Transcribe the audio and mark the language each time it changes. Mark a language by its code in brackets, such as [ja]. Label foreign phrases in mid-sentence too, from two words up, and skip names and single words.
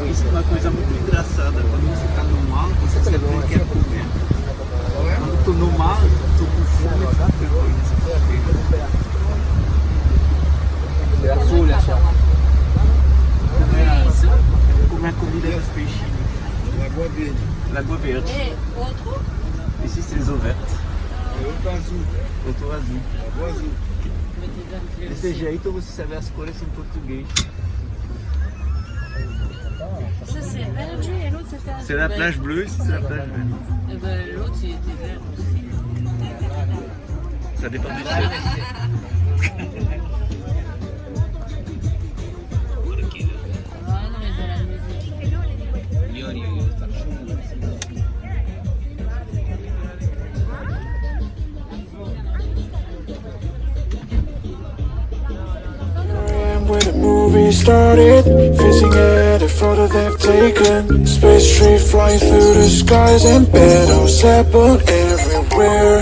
[pt] uma coisa muito engraçada. Quando você está no mal, você sempre quer comer. Quando estou no mal, estou com fome, comer comida dos peixinhos. Lagoa Verde. Lagoa Verde. [fr] Et autre? Ici, c'est les eaux vertes. [pt] Outro azul. Outro azul. Lagoa Azul. Desse jeito você sabe as cores em português. [fr] Ça c'est vert, lui, et l'autre c'était C'est la plage bleue, ici c'est la plage verte. Et ben l'autre il était vert aussi. Ça dépend du ciel. Ah non, mais de la musique. [en] And where the movie started, facing every photo they've taken. Space tree flying through the skies and battles happen everywhere.